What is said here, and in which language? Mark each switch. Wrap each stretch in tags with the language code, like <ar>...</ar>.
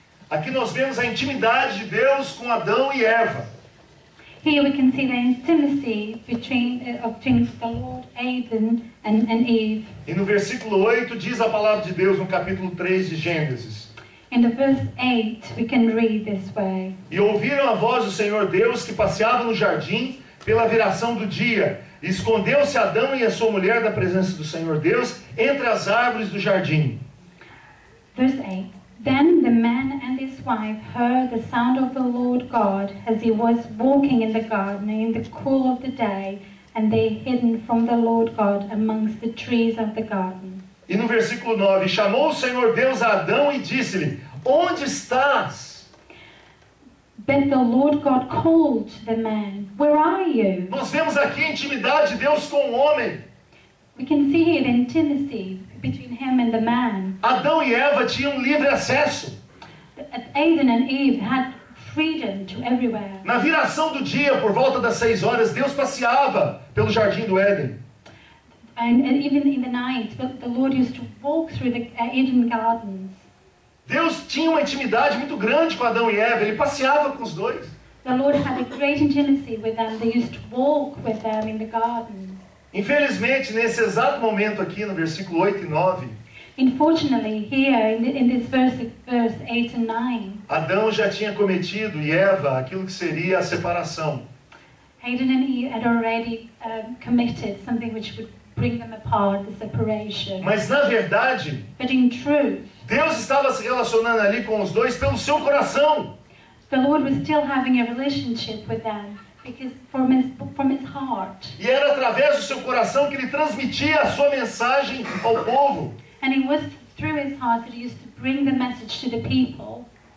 <pt>Aqui nós vemos a intimidade de Deus com Adão e Eva.</pt> <en>here we can see the intimacy between the Lord, Adam and Eve.</en> <pt>E no versículo 8 diz a palavra de Deus no capítulo 3 de Gênesis.</pt> <en>In the verse 8, we can read this way.</en> <pt>E ouviram a voz do Senhor Deus que passeava no jardim pela viração do dia. E escondeu-se Adão e a sua mulher da presença do Senhor Deus entre as árvores do jardim.</pt> <en>Verse 8. Then the man and his wife heard the sound of the Lord God as he was walking in the garden in the cool of the day, and they hidden from the Lord God amongst the trees of the garden.</en> <pt>E no versículo 9, chamou o Senhor Deus a Adão e disse-lhe, onde estás?</pt> <en>But the Lord God called the man, where are you?</en> <pt>Nós vemos aqui a intimidade de Deus com o homem.</pt> <en>We can see here the intimacy between him and the man.</en> <pt>Adão e Eva tinham livre acesso.</pt> <en>Adam and Eve had freedom to everywhere.</en> <pt>Na viração do dia, por volta das 6 horas, Deus passeava pelo jardim do Éden.</pt> <en>And even in the night, the Lord used to walk through the Eden gardens.</en> <pt>Deus tinha uma intimidade muito grande com Adão e Eva, ele passeava com os dois.</pt> <en>The Lord had a great intimacy with them. They used to walk with them in the gardens.</en> <pt>Infelizmente, nesse exato momento aqui, no versículo 8 e 9,</pt> <en>Unfortunately, here in this verse 8 and 9,</en> <pt>Adão já tinha cometido, e Eva, aquilo que seria a separação.</pt> <en>Adam and Eve had already committed something which would bring them apart, the separation.</en> <pt>Mas na verdade,</pt> <en>But in truth,</en> <pt>Deus estava se relacionando ali com os dois pelo seu coração.</pt> <en>the Lord was still having a relationship with them because from his heart.</en> <pt>E era através do seu coração que ele transmitia a sua mensagem ao povo.</pt> <en>And it was through his heart that he used to bring the message to the people.</en>